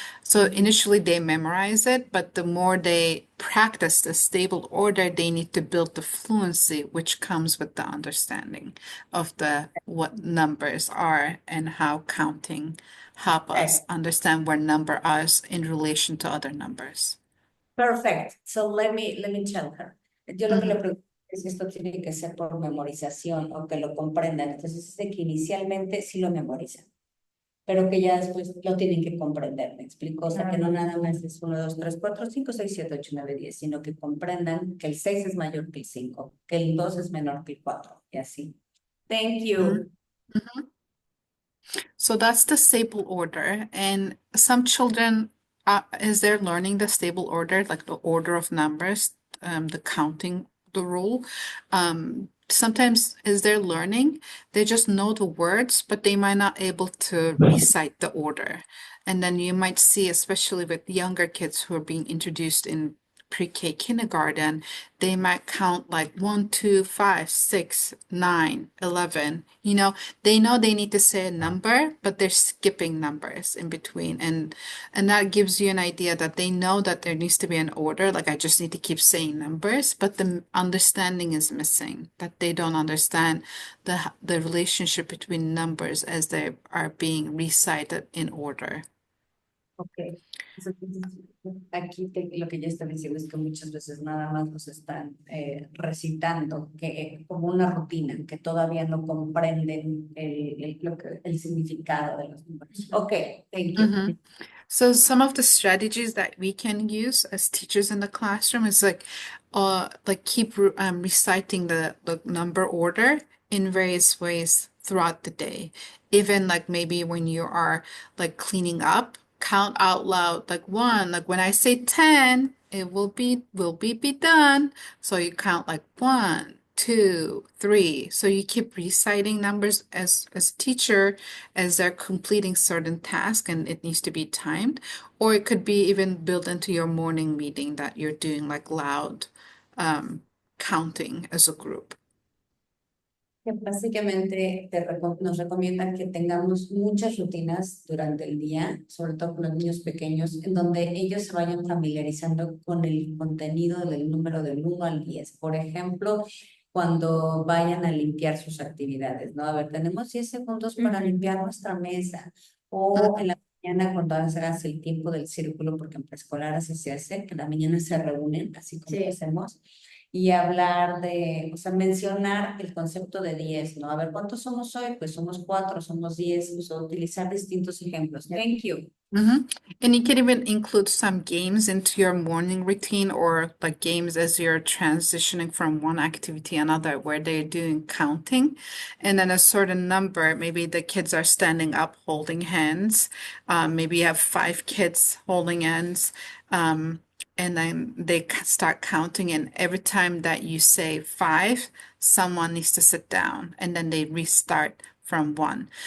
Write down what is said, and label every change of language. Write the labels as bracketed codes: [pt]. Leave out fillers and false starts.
[en] So initially they memorize it, but the more they practice the stable order, they need to build the fluency, which comes with the understanding of the what numbers are and how counting help us understand where number is in relation to other numbers. Perfect. So let me tell her. [es] Yo lo que le pregunto es si esto tiene que ser por memorización o que lo comprendan. Entonces, es de que inicialmente sí lo memorizan, pero que ya después lo tienen que comprender, ¿me explico? O sea, que no nada más es 1, 2, 3, 4, 5, 6, 7, 8, 9, 10, sino que comprendan que el 6 es mayor que el 5, que el 2 es menor que el 4, y así. [en] Thank you. Mhm. So that's the stable order. And some children, as they're learning the stable order, like the order of numbers, the counting, the rule, sometimes as they're learning, they just know the words, but they might not able to recite the order. And then you might see, especially with younger kids who are being introduced in pre-K kindergarten, they might count like 1, 2, 5, 6, 9, 11. They know they need to say a number, but they're skipping numbers in between. And that gives you an idea that they know that there needs to be an order. Like I just need to keep saying numbers, but the understanding is missing, that they don't understand the relationship between numbers as they are being recited in order. Ok. [es] Entonces, aquí lo que yo estoy diciendo es que muchas veces nada más nos están recitando que, como una rutina, que todavía no comprenden el significado de los números. [en] Ok, thank you. Mhm. So some of the strategies that we can use as teachers in the classroom is like keep reciting the number order in various ways throughout the day. Even like maybe when you are like cleaning up, count out loud like one. Like when I say 10, it will be done. So you count like 1, 2, 3. So you keep reciting numbers as a teacher as they're completing certain tasks and it needs to be timed. Or it could be even built into your morning meeting that you're doing like loud um, counting as a group. [es] Que básicamente nos recomiendan que tengamos muchas rutinas durante el día, sobre todo con los niños pequeños, en donde ellos se vayan familiarizando con el contenido del número del 1 al 10. Por ejemplo, cuando vayan a limpiar sus actividades, ¿no? A ver, tenemos 10 segundos para limpiar nuestra mesa. O en la mañana cuando hagas el tiempo del círculo, porque en preescolar así se hace, que en la mañana se reúnen, así como lo hacemos y hablar de, o sea, mencionar el concepto de 10, ¿no? A ver, ¿cuántos somos hoy? Pues somos 4, somos 10, o sea, utilizar distintos ejemplos. [en] Thank you. Mhm. And you can even include some games into your morning routine or like games as you're transitioning from one activity to another where they're doing counting and then a certain number, maybe the kids are standing up holding hands. Maybe you have 5 kids holding hands. Um, and then they start counting, and every time that you say 5, someone needs to sit down, and then they restart from 1.